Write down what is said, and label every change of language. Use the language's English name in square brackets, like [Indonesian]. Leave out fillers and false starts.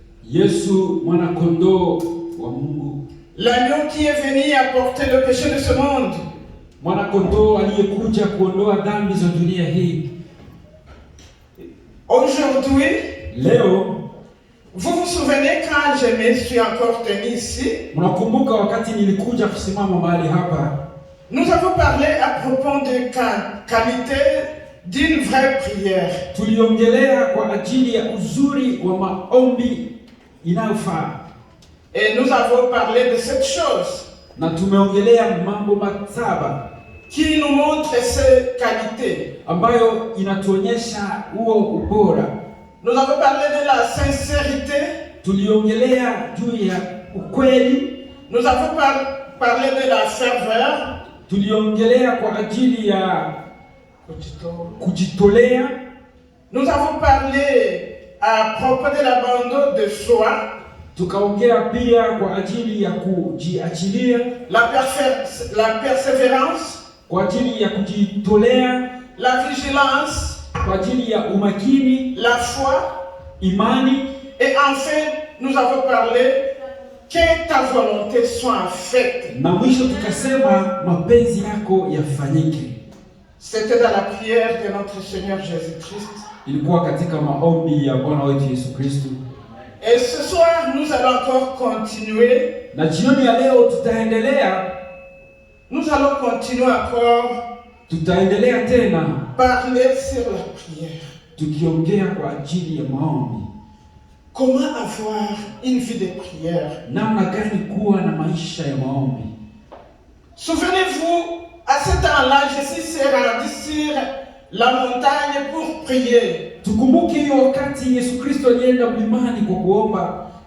[Swahili] Yesu mwana kondoo wa Mungu. [French] L'agneau qui est venu apporter le péché de ce monde. [Swahili] Mwana kondoo aliyekuja kuondoa dhambi za dunia hii. [French] Aujourd'hui, [Swahili] Leo [French] vous vous souvenez quand je me suis encore tenu ici, [Swahili] mnakumbuka wakati nilikuja kusimama mahali hapa, [French] nous avons parlé à propos de qualité d'une vraie prière. [Swahili] tuliongelea kwa ajili ya uzuri wa maombi inayofaa. [French] Et nous avons parlé de cette chose [Swahili] Na tumeongelea mambo mataba [French] qui nous montre ces qualités. [Swahili] ambayo inatuonyesha huo ubora. [French] Nous avons parlé de la sincérité. [Swahili] Tuliongelea juu ya ukweli. [French] Nous avons parlé de la ferveur. [Swahili] Tuliongelea kwa ajili ya kujitolea. [French] Nous avons parlé à propos de l'abandon de soi. [Swahili] Tukaongea pia kwa ajili ya kujiachilia, [French] La persévérance, [Swahili] kwa ajili ya kujitolea, [French] la vigilance, [Swahili] kwa ajili ya umakini, [French] la foi. [Swahili] imani. [French] Et enfin, nous avons parlé que ta volonté soit faite. [Swahili] Na mwisho tukasema mapenzi yako yafanyike. [French] C'était dans la prière de notre Seigneur Jésus-Christ. [Swahili] Ilikuwa katika maombi ya Bwana wetu Yesu Kristo. [French] Et ce soir, nous allons encore continuer. [Swahili] Na jioni ya leo tutaendelea. [French] Nous allons continuer encore [Swahili] Tutaendelea tena [French] parler sur la prière. [Swahili] tukiongea kwa ajili ya maombi. [French] Comment avoir une vie de prière? [Swahili] Namna gani kuwa na maisha ya maombi? [French] Souvenez-vous, à ce temps-là, Jésus s'est rendu sur la montagne pour prier. [Swahili] Tukumbuke hiyo wakati Yesu Kristo alienda mlimani kwa kuomba.